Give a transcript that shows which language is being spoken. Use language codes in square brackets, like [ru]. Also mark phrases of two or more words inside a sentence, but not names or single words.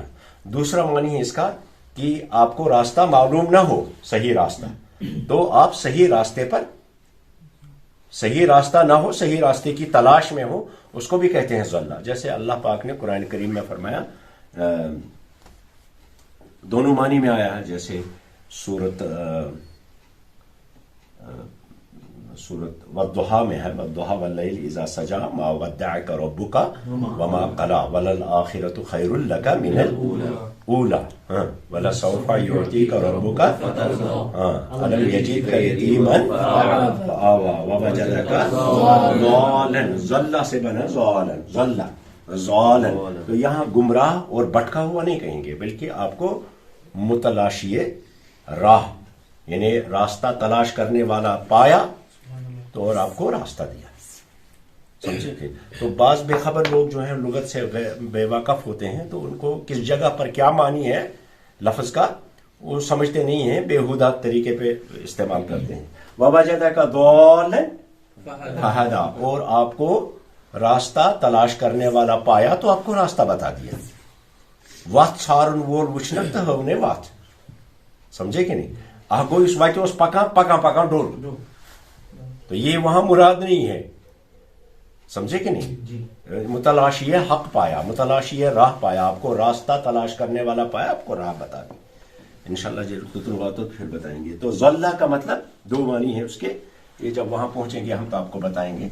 [ur] دوسرا معنی ہے اس کا کہ آپ کو راستہ معلوم نہ ہو، صحیح راستہ، تو آپ صحیح راستے پر، صحیح راستہ نہ ہو، صحیح راستے کی تلاش میں ہو، اس کو بھی کہتے ہیں ظلہ. جیسے اللہ پاک نے قرآن کریم میں فرمایا، دونوں معنی میں آیا ہے. جیسے سورت والضحیٰ میں ہے، [ar] والضحیٰ واللیل اذا سجا ما ودعک ربک وما قلی وللآخرۃ خیر لک من الاولی ولسوف یعطیک ربک الم یجدک یتیما فآوی ووجدک ضالا. [ur] ضلہ سے بنا ضالا، ضلہ ضالا. تو یہاں گمراہ اور بھٹکا ہوا نہیں کہیں گے، بلکہ آپ کو متلاشی راہ، یعنی راستہ تلاش کرنے والا پایا تو اور آپ کو راستہ دیا، سمجھے تھے. تو بعض بے خبر لوگ جو ہیں لغت سے بے واقف ہوتے ہیں، تو ان کو کس جگہ پر کیا معنی ہے لفظ کا وہ سمجھتے نہیں ہیں، بےہودہ طریقے پہ استعمال کرتے ہیں. [ar] وَوَجَدَكَ ضَالًّا فَهَدَىٰ، [ur] اور آپ کو راستہ تلاش کرنے والا پایا تو آپ کو راستہ بتا دیا. [ks] وَتھ ژھارن وول وٕچھنک تہٕ ہٲونَے وَتھ، [ur] سمجھے کہ نہیں؟ [ks] اکھ گوٚو یُس وتہِ اوس پکان پکان پکان ڈوٚل، [ur] تو یہ وہاں مراد نہیں ہے، سمجھے کہ نہیں؟ متلاشی حق پایا، متلاشی راہ پایا، آپ کو راستہ تلاش کرنے والا پایا، آپ کو راہ بتا دی. انشاءاللہ جب ہوا تو پھر بتائیں گے. تو ظلہ کا مطلب دو معنی ہے اس کے، یہ جب وہاں پہنچیں گے ہم تو آپ کو بتائیں گے.